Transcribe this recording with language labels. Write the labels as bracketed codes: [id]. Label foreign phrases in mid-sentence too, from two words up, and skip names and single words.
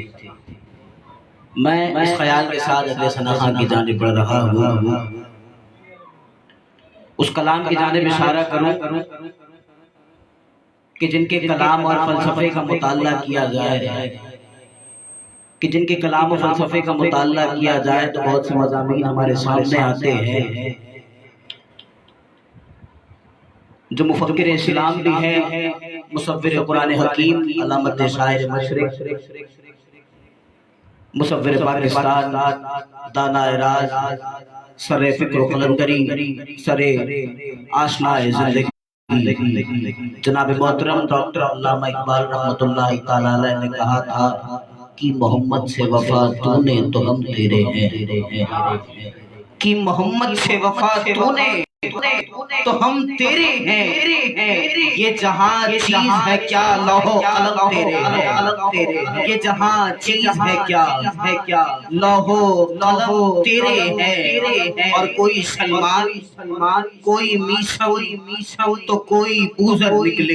[ur] میں اس خیال کے ساتھ اگلے ثنا خان کی جانب بڑھ رہا ہوں، اس کلام کی جانب اشارہ کروں کہ جن کے کلام اور فلسفے کا مطالعہ کیا جائے تو بہت سے مضامین ہمارے سامنے آتے ہیں جو مفکر اسلام بھی ہیں، مصور قرآن حکیم، علامت شاعر مشرق، مصور پاکستان، دانا راز، سر فکر و قلندری، سر آشنا زندگی جناب محترم ڈاکٹر علامہ اقبال [ar] رحمۃ اللہ تعالیٰ علیہ [ur] نے کہا تھا کہ محمد سے وفا تو نے تو ہم تیرے ہیں، کہ محمد سے وفا تو نے تو ہم تیرے ہیں، یہ جہاں چیز ہے کیا لوح و قلم تیرے ہیں، یہ جہاں چیز ہے کیا لوح و قلم تیرے ہیں، اور کوئی سلمان کوئی میشم تو کوئی بوزر نکلے۔